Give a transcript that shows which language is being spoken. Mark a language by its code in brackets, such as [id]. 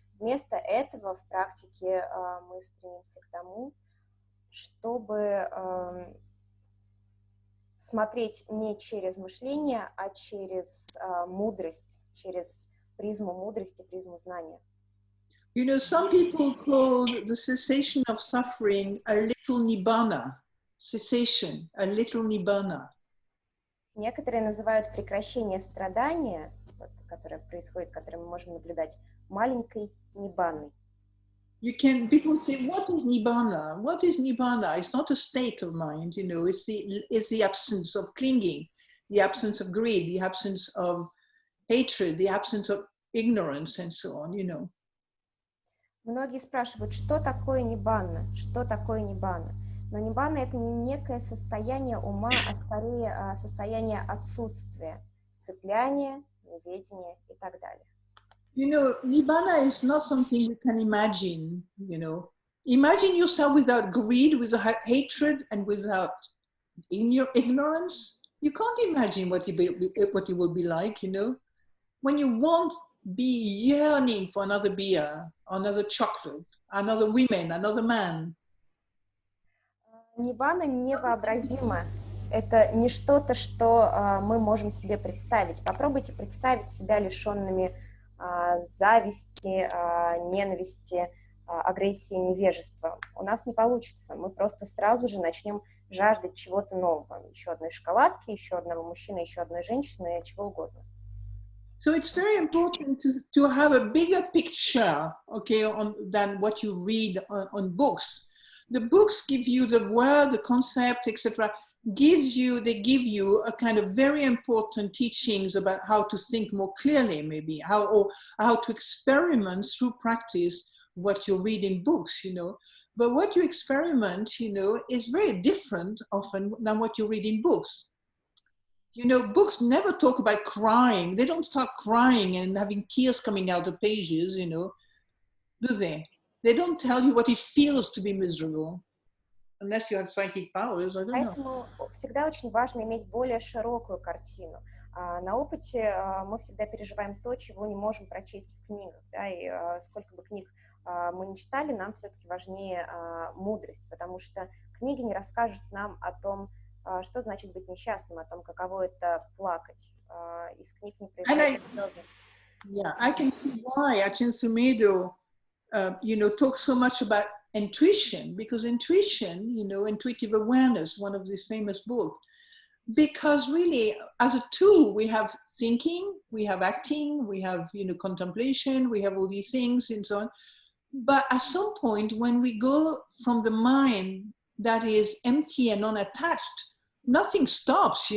[ru] Вместо этого в практике мы стремимся к тому, чтобы смотреть не через мышление, а через мудрость, через призму мудрости, призму знания. [en] You know, some people call the cessation of suffering a little nibbana, cessation, a little nibbana. [ru] Некоторые называют прекращение страдания, которое происходит, которое мы можем наблюдать, маленькой ниббаной. [en] People say, what is nibbana? What is nibbana? It's not a state of mind, you know, it's the absence of clinging, the absence of greed, the absence of hatred, the absence of ignorance, and so on, you know. [ru] Многие спрашивают, что такое ниббана, что такое ниббана. Но ниббана — это не некое состояние ума, а скорее состояние отсутствия, цепляния, неведения и так далее. [en] You know, nibbana is not something you can imagine, you know. Imagine yourself without greed, without hatred, and without ignorance. You can't imagine what it will be like, you know. When you won't be yearning for another beer, another chocolate, another woman, another man. [ru] Ниббана невообразимо. Это не что-то, что мы можем себе представить. Попробуйте представить себя лишенными зависти, ненависти, агрессии, невежества. У нас не получится. Мы просто сразу же начнем жаждать чего-то нового. Еще одной шоколадки, еще одного мужчины, еще одной женщины, чего угодно. [en] So it's very important to have a bigger picture, okay, than what you read on books. The books give you the word, the concept, etc. They give you a kind of very important teachings about how to think more clearly, maybe how to experiment through practice what you read in books, you know. But what you experiment, you know, is very different often than what you read in books. You know, books never talk about crying. They don't start crying and having tears coming out of pages, you know, do they? They don't tell you what it feels to be miserable. Unless you have psychic powers, I don't know. [ru] Поэтому всегда очень важно иметь более широкую картину. На опыте мы всегда переживаем то, чего не можем прочесть в книгах, да, и сколько бы книг мы не читали, нам все-таки важнее мудрость, потому что книги не расскажут нам о том, что значит быть несчастным, о том, каково это плакать. Из книг не проявляются слезы. [en] Yeah, I can see why Aджан Сундарой, talks so much about intuition, because intuition, intuitive awareness, one of these famous books, because really as a tool we have thinking, we have acting, we have contemplation, we have all these things and so on, but at some point when we go from the mind that is empty and unattached, nothing stops.